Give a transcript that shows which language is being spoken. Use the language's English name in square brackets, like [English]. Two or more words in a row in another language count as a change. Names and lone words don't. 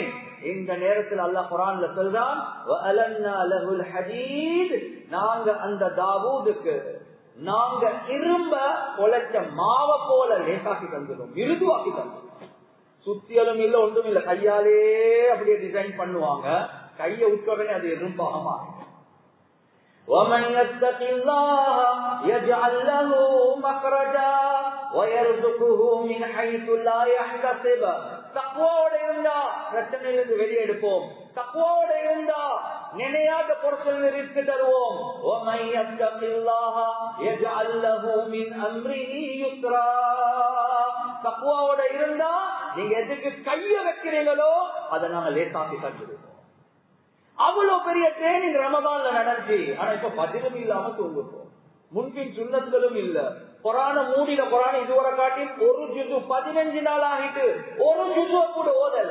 [Tamil] இந்த நேரத்தில் அல்லாஹ் குர்ஆன்ல சொல்றான், [Arabic] وألنا له الحديد, [Tamil] நாங்க அந்த தாவூதுக்கு நாங்க இரும்ப கொலைச்ச மாவ போல லேசாக்கி தந்துடும், மிருதுவாக்கி தந்துடும். சுத்தியலும் இல்ல, ஒன்றும் இல்ல, கையாலே அப்படியே டிசைன் பண்ணுவாங்க. கையை விட்டோடனே அது இரும்பாக மாறும். [Arabic] وَمَنْ يَتَّقِ اللَّهَ يَجْعَلْ لَهُ مَخْرَجًا وَيَرْزُقْهُ مِنْ حَيْثُ لَا يَحْتَسِبُ. [Tamil] தக்வாவோட இருந்தா பிரச்சனையிலிருந்து வெளியே எடுப்போம். தக்வாவோட இருந்தா நினையாத பொருட்கள் ரிஸ்க் தருவோம். [Arabic] وَمَنْ يَتَّقِ اللَّهَ يَجْعَلْ لَهُ مِنْ أَمْرِهِ يُسْرًا. [Tamil] தக்வாவோட இருந்தா நீங்க எதுக்கு கைய வைக்கிறீங்களோ அதை நாங்க லேசாக்கி தந்துடுவோம். அவ்வளவு பெரிய ட்ரெயினிங் ரமதான்ல நடந்துச்சு. ஆனா இப்ப பதிலும் இல்லாம தூங்குறோம், முன்பின் சுண்ணத்துகளும் இல்ல. குரான மூடின குரான இதுவரை காட்டி ஒரு ஜுசு 15 நாள் ஆகிட்டு ஒரு ஜுசுவ கூட ஓதல்ல.